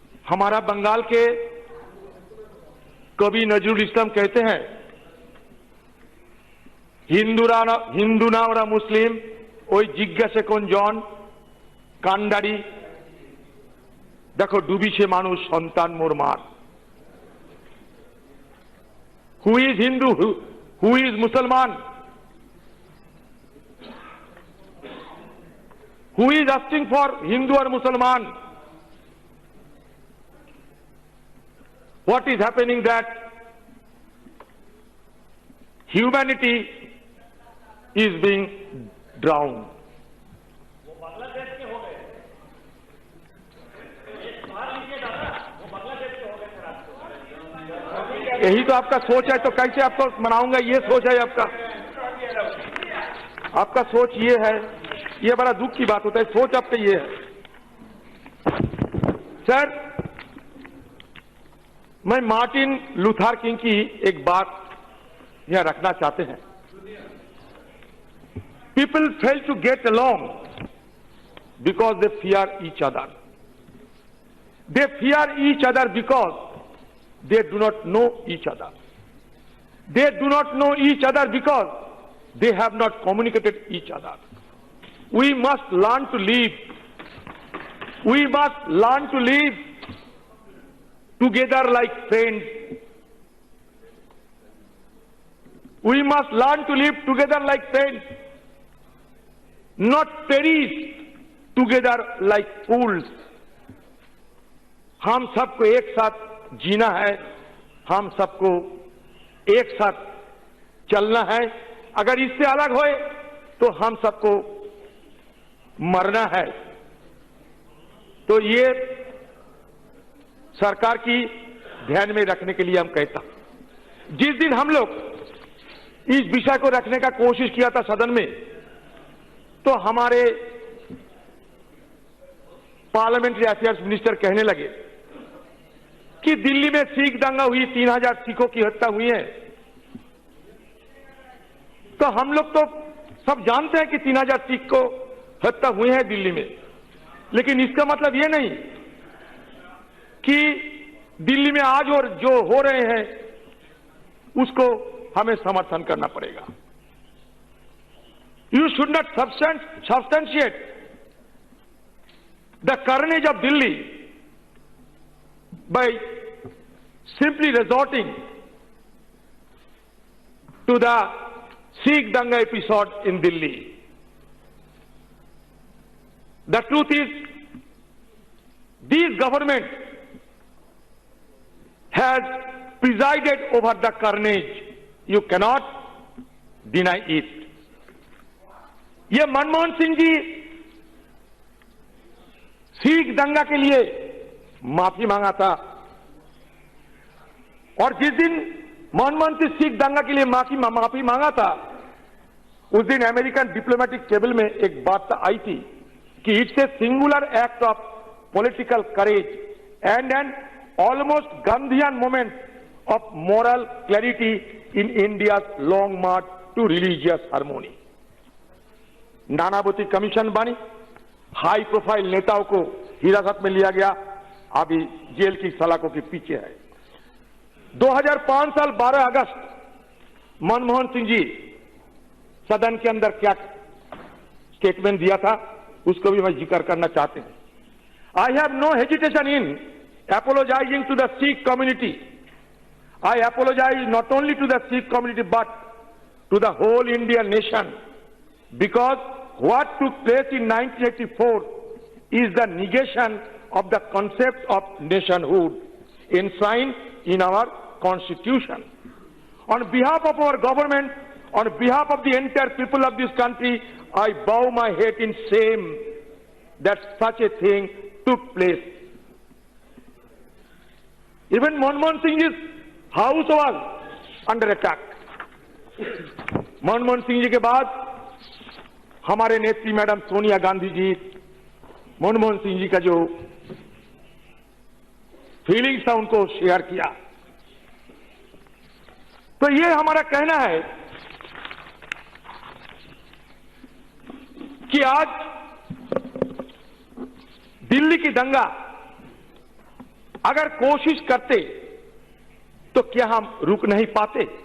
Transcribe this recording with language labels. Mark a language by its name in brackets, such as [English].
[Hindi] हमारा बंगाल के कवि नजरुल इस्लाम कहते हैं, [Bangla] हिंदू ना ओरा मुस्लिम ওই জিজ্ঞাসে কোন জন কান্ডারি, দেখো ডুবিছে মানুষ সন্তান মোর মার। [English] Who is Hindu, who is Musalman, who is asking for Hindu আর Musalman? What is happening that humanity is being drowned? [Hindi] यही तो आपका सोच है, तो कैसे आपको मनाऊंगा? ये सोच है आपका, आपका सोच ये है। ये बड़ा दुख की बात होता है, सोच आपका ये है। सर, मैं मार्टिन लूथर किंग की एक बात यहां रखना चाहते हैं। [English] People fail to get along because they fear each other. They fear each other because they do not know each other. They do not know each other because they have not communicated each other. We must learn to live. We must learn to live together like friends. We must learn to live together like friends, not perish together like fools. [Hindi] हम सबको एक साथ जीना है, हम सबको एक साथ चलना है। अगर इससे अलग होए तो हम सबको मरना है। तो ये सरकार की ध्यान में रखने के लिए हम कहता, जिस दिन हम लोग इस विषय को रखने का कोशिश किया था सदन में, तो हमारे पार्लियामेंट्री अफेयर्स मिनिस्टर कहने लगे कि दिल्ली में सिख दंगा हुई, 3000 सिखों की हत्या हुई है। तो हम लोग तो सब जानते हैं कि 3000 सिख को हत्या हुई है दिल्ली में, लेकिन इसका मतलब ये नहीं कि दिल्ली में आज और जो हो रहे हैं उसको हमें समर्थन करना पड़ेगा। [English] You should not substantiate the carnage of Delhi by simply resorting to the Sikh Danga episode in Delhi. The truth is, this government has presided over the carnage. You cannot deny it. [Hindi] ये मनमोहन सिंह जी सिख दंगा के लिए माफी मांगा था, और जिस दिन मनमोहन सिंह सिख दंगा के लिए माफी मांगा था, उस दिन अमेरिकन डिप्लोमेटिक टेबल में एक बात आई थी कि [English] It's a singular act of political courage and an almost Gandhian moment of moral clarity in India long march to religious harmony. [Hindi] Nanavati commission बनी, हाई प्रोफाइल नेताओं को हिरासत में लिया गया, अभी जेल की सलाखों के पीछे है। 2005 साल 12 अगस्त मनमोहन सिंह जी सदन के अंदर क्या स्टेटमेंट दिया था, उसको भी मैं जिक्र करना चाहते हैं। [English] I have no hesitation in apologizing to the Sikh community. I apologize not only to the Sikh community but to the whole Indian nation, because what took place in 1984 is the negation of the concept of nationhood enshrined in our constitution. On behalf of our government, on behalf of the entire people of this country, I bow my head in shame that such a thing took place. Even Manmohan Singh's house was under attack. [Hindi] Manmohan Singh ji के बाद हमारे नेत्री madam Sonia Gandhi ji Manmohan Singh ji का जो feelings था उनको share किया। तो ये हमारा कहना है कि आज दिल्ली की दंगा अगर कोशिश करते तो क्या हम रुक नहीं पाते?